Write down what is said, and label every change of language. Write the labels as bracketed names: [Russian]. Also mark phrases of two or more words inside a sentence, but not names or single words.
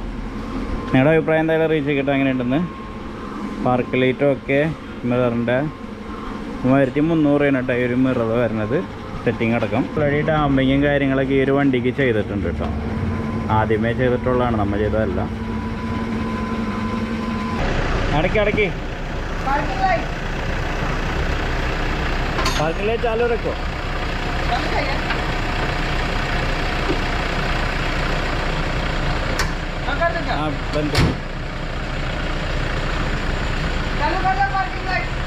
[Malayalam] നിങ്ങളുടെ അഭിപ്രായം എന്തായാലും അറിയിച്ച് കേട്ടോ എങ്ങനെയുണ്ടെന്ന്. [English] park light [Malayalam] ഒക്കെ മിററിൻ്റെ 3300 കേട്ടോ ഈ ഒരു മിറർ വരുന്നത്, സെറ്റിംഗ് അടക്കം. [English] already damping [Malayalam] കാര്യങ്ങളൊക്കെ ഈ ഒരു വണ്ടിക്ക് ചെയ്തിട്ടുണ്ട് കേട്ടോ. ആദ്യമേ ചെയ്തിട്ടുള്ളതാണ്, നമ്മൾ ചെയ്തതല്ല. [Hindi] അടക്കി [English] parking light [Hindi] चालू रखो। हाँ बंद करो, चालू कर दो [English] parking light.